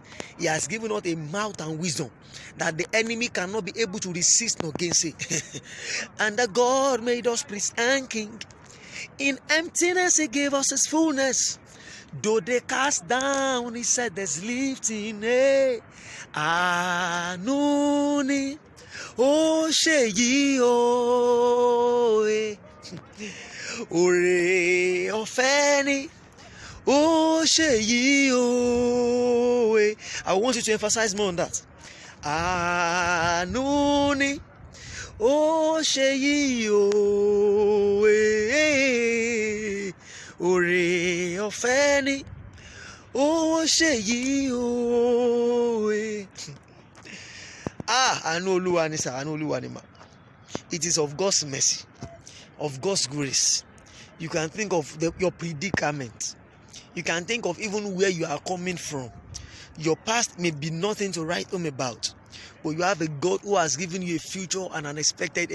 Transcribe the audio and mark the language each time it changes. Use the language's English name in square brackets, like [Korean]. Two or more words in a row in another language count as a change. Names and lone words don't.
[English] He has given us a mouth and wisdom that the enemy cannot be able to resist nor gainsay. And that God made us priests and king. In emptiness he gave us his fullness. Though they cast down, he said there's lifting. [Yoruba] Anuni o sheyi o ore ofeni o sheyi o. [English] I want you to emphasize more on that. [Yoruba] Anuni o sheyi o ore ofeni o sheyi o. Àánú Olúwa ni sir, àánú Olúwa ni ma. [English] It is of God's mercy, of God's grace. You can think of your predicament. You can think of even where you are coming from. Your past may be nothing to write home about, but you have a God who has given you a future and unexpected.